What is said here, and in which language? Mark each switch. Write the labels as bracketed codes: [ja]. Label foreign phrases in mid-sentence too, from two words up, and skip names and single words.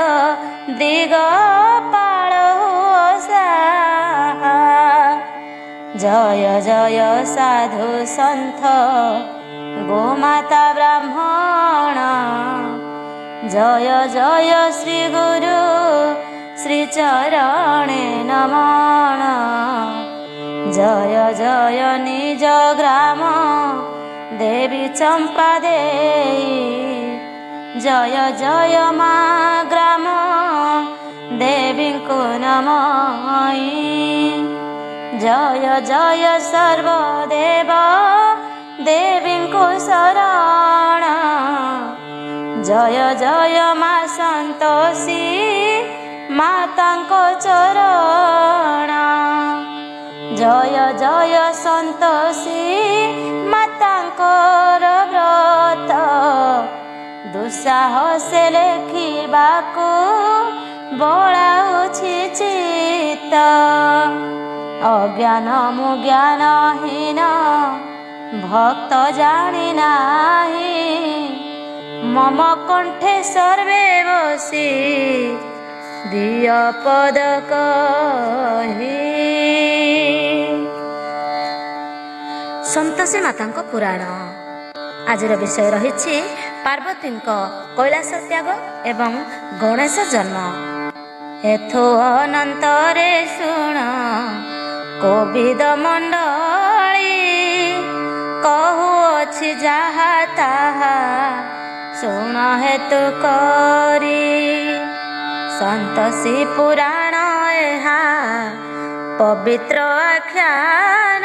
[or] ଦିଗପାଳ ସାହା, ଜୟ ଜୟ ସାଧୁ ସନ୍ଥ ଗୋମାତା ବ୍ରାହ୍ମଣ, ଜୟ ଜୟ ଶ୍ରୀ ଗୁରୁ ଶ୍ରୀ ଚରଣେ ନମନ, ଜୟ ଜୟ ନିଜ ଗ୍ରାମ ଦେବୀ ଚମ୍ପା ଦେଈ, ଜୟ ଜୟ ମା ଗ୍ରାମ ଦେବୀ କୋ ନମାମି, ଜୟ ଜୟ ସର୍ବଦେବ ଦେବୀ କୋ ଶରଣ, ଜୟ ଜୟ ମା ସନ୍ତୋଷୀ ମାତାଙ୍କୋ ଚରଣ, ଜୟ ଜୟ ସନ୍ତୋଷୀ ମାତାଙ୍କର ବ୍ରତ, ଦୁସ୍ସାହସେ ଲେଖିବାକୁ ବୋଲାଉଛି ଚିତ୍ତ, ଅଜ୍ଞାନ ମୁଜ୍ଞାନହୀନ ଭକ୍ତ ଜାଣି ନାହିଁ, ମମ କଣ୍ଠେ ସର୍ବେ ବସି ଦିଅ ପଦ କହି। ସନ୍ତୋଷୀ ମାତା ପୁରାଣ ଆଜର ବିଷୟ ରହି ପାର୍ବତୀ କୈଳାସ ତ୍ୟାଗ ଏବଂ ଗଣେଶ ଜନ୍ମ। ଏଥୋ ଅନନ୍ତରେ ଶୁଣ କୋବିଦ ମଣ୍ଡଳୀ, କହୁଅଛି ଯାହା ତାହା ଶୁଣ ହେତୁ କରି, ସନ୍ତୋଷୀ ପୁରାଣ ଏହା ପବିତ୍ର ଆଖ୍ୟାନ,